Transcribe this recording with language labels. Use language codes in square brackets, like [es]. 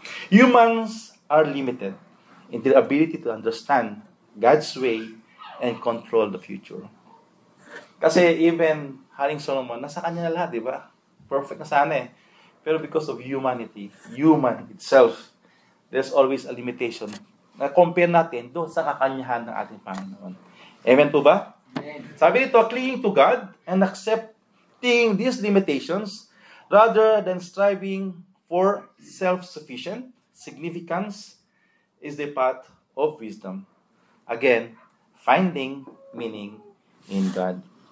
[en] Humans are limited in their ability to understand God's way and control the future. [tl] Kasi even Haring Solomon, nasa kanya na lahat, di ba? Perfect na sana eh. [en] Pero because of humanity, human itself, there's always a limitation. [tl] Na-compare natin doon sa kakanyahan ng ating Panginoon. Amen po ba? Amen. [en] Sabi dito, clinging to God and accepting these limitations rather than striving for self-sufficient significance is the path of wisdom. Again, finding meaning in God.